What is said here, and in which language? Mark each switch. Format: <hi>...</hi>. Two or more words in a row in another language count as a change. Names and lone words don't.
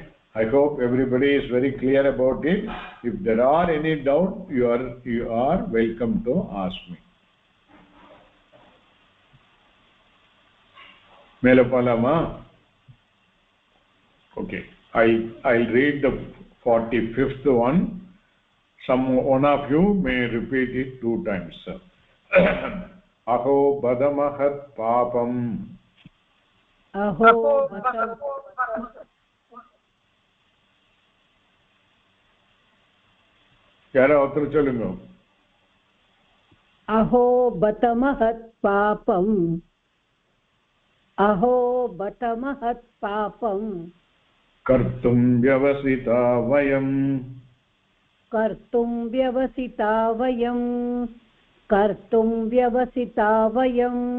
<en>I hope everybody is very clear about it. If there are any doubt, you are welcome to ask me. Melapalama? Okay. I'll read the 45th one. One of you may repeat it 2 times.</en> <sa>अहो बतमहत् पापम्. अहो बत.</sa> <ta>யாரோ ஒருத்தர் சொல்லுங்க.</ta> <sa>अहो बत महत् पापम् अहो बत महत् पापम् कर्तुं व्यवसिता वयम् कर्तुं व्यवसिता वयं कर्तुं व्यवसिता वयं</sa>